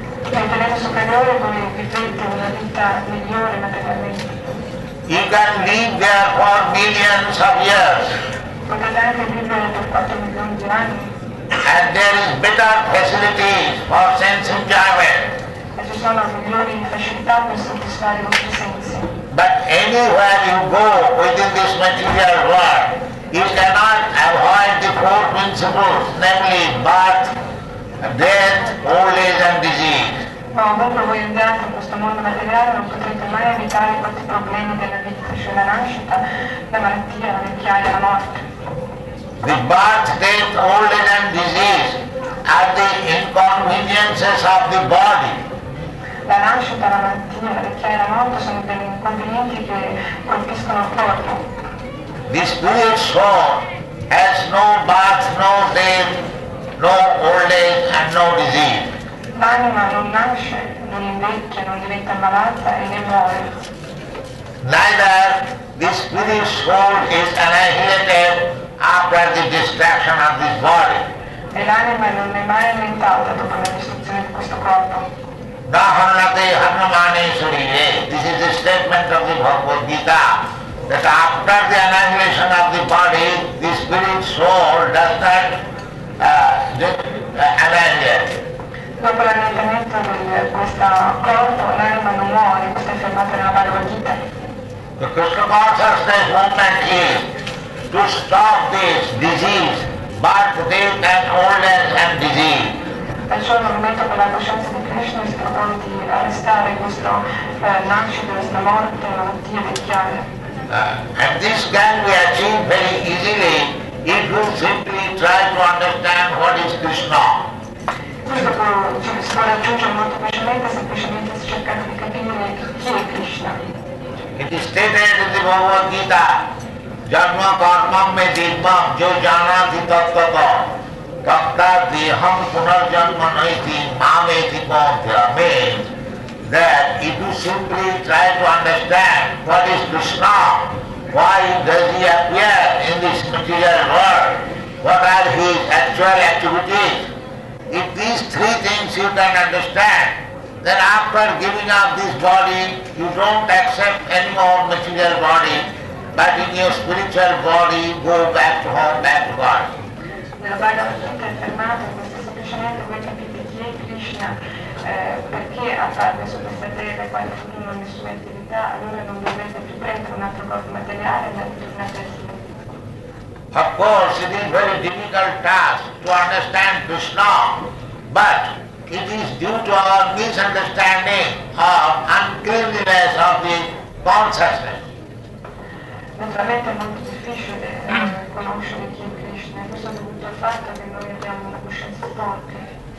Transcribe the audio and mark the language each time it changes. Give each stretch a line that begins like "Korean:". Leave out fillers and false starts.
Italian: Nei pianeti superiori voi vivete una vita migliore materialmente.
English: You can live there for millions of years.
Italian: Potete anche vivere per 4 milioni di anni.
English: And there is better facilities for sense enjoyment.
Italian: E ci sono migliori facilità per soddisfare i vostri sensi.
English: But anywhere you go within this material world, you cannot avoid the four principles, namely birth, death, old age and disease.
Italian: Ma ovunque voi andate in questo mondo materiale non potrete mai evitare questi problemi della vita, cioè la nascita, la malattia, la vecchiaia, la morte.
English: The birth, death, old age and disease are the inconveniences of the body.
Italian: La nascita, la malattia, la vecchiaia e la morte sono degli inconvenienti che colpiscono il corpo.
English: The spirit soul has no birth, no death, no old age and no disease.
Italian: L'anima non nasce, non invecchia, non diventa malata e ne muore.
English: Neither the spirit soul is annihilated after the destruction of this body.
Italian: E l'anima non è mai annientata dopo la distruzione di questo corpo.
Sanskrit: Nahanate Hanamane Surire.
English: This is the statement of the Bhagavad Gita, that after the annihilation of the body, the spirit soul does not annihilate.
Italian: Dopo l'annientamento di questo corpo, l'anima non muore, questo è affermato nella Bhagavad Gita.
English: The Krishna consciousness movement is to stop this disease, birth, death and old age and disease.
Italian: Perciò il movimento per la coscienza di Krishna si propone di arrestare questo nascita, questa morte, malattia, vecchiaia.
English: And this can be achieved very easily if you simply try to understand what is Krishna.
Italian: Questo si può raggiungere molto facilmente, semplicemente cercando di capire chi è Krishna.
English: It is stated in the Bhagavad Gita,
Sanskrit: Janma karmam me dibam jo janati tattata tatta deham punarjanma naiti mameti paunthya,
English: means that if you simply try to understand what is Krishna, why does he appear in this material world, what are his actual activities, if these three things you can understand, then after giving up this body, you don't accept any more material body, but in your spiritual body, go back to home, back to God.
Italian: Nella Bhagavad Gita è affermato questo, semplicemente voi capite chi è Krishna, perché apparve su questa terra e quali furono le sue attività, allora non dovete più prendere un altro corpo materiale e tornate a Dio.
English: Of course, it is very difficult task to understand Krishna, but it is due to our misunderstanding of uncleanliness of the consciousness.
Italian: Naturalmente è molto difficile conoscere chi è Krishna, questo è dovuto al fatto che noi abbiamo una coscienza forte.